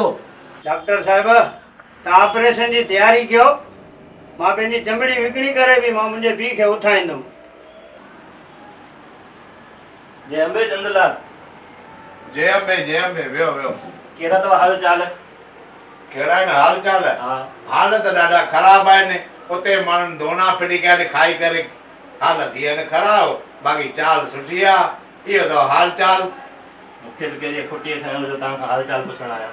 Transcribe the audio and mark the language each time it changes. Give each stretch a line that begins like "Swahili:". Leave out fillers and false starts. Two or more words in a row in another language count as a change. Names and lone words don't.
Sindhi: डॉक्टर साहिब तव्हां ऑपरेशन जी तयारी कयो। मां पंहिंजी चमड़ी विकिणी करे बि मां मुंहिंजे पीउ खे उथाईंदुमि। जय अंबे चंदलाल। जय अंबे वियो वियो। कहिड़ा अथव हाल चाल? कहिड़ा आहिनि हाल चाल? हा हाल त ॾाढा ख़राब आहिनि। उते माण्हुनि दोना फिटी कया आहिनि खाई करे, हाल थी आहिनि ख़राब। बाक़ी चाल सुठी आहे। इहो अथव हाल चाल। मूंखे बि कहिड़ी खुटीअ खयो त तव्हां खां हाल चाल पुछण आहियां।